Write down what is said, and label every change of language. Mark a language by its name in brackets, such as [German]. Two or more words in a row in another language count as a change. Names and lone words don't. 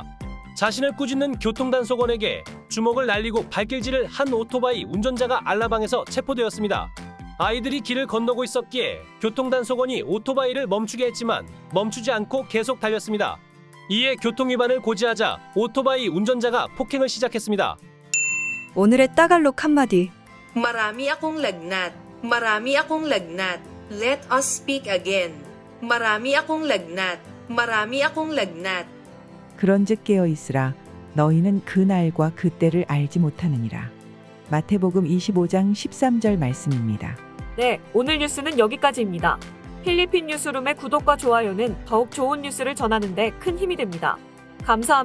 [Korean] 자신을 꾸짖는 교통단속원에게 주먹을 날리고 발길질을 한 오토바이 운전자가 알라방에서 체포되었습니다. 아이들이 길을 건너고 있었기에 교통단속원이 오토바이를 멈추게 했지만 멈추지 않고 계속 달렸습니다. 이에 교통위반을 고지하자 오토바이 운전자가 폭행을 시작했습니다. 오늘의 따갈록 한마디. [Filipino] Marami akong lagnat. Marami akong lagnat. [English] Let us speak again. [Filipino] Marami akong lagnat. Marami akong lagnat. [Korean] 그런즉 깨어 있으라. 너희는 그 날과 그 때를 알지 못하느니라. 마태복음 25장 13절 말씀입니다. 네, 오늘 뉴스는 여기까지입니다. 필리핀 뉴스룸의 구독과 좋아요는 더욱 좋은 뉴스를 전하는 데 큰 힘이 됩니다.